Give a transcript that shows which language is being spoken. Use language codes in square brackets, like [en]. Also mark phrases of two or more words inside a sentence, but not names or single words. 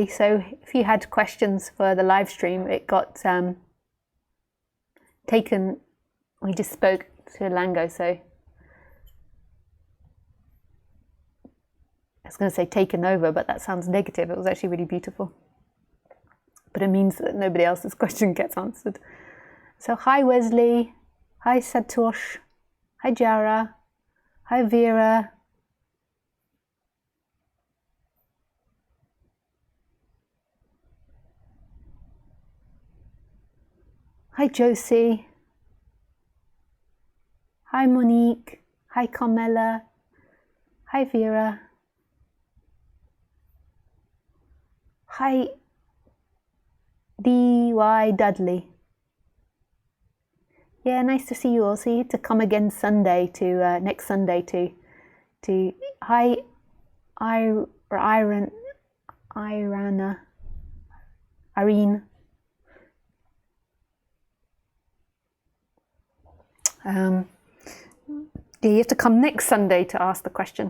[en] So if you had questions for the live stream, it got taken. We just spoke to Alango, so I was going to say taken over, but that sounds negative. It was actually really beautiful. But it means that nobody else's question gets answered. So hi Wesley, hi Satosh, hi Jara, hi Vera. Hi Josie. Hi Monique. Hi Carmela. Hi Vera. Hi D.Y. Dudley. Yeah, nice to see you all. See you to come again Sunday to next Sunday to hi Irene. Yeah, you have to come next Sunday to ask the question.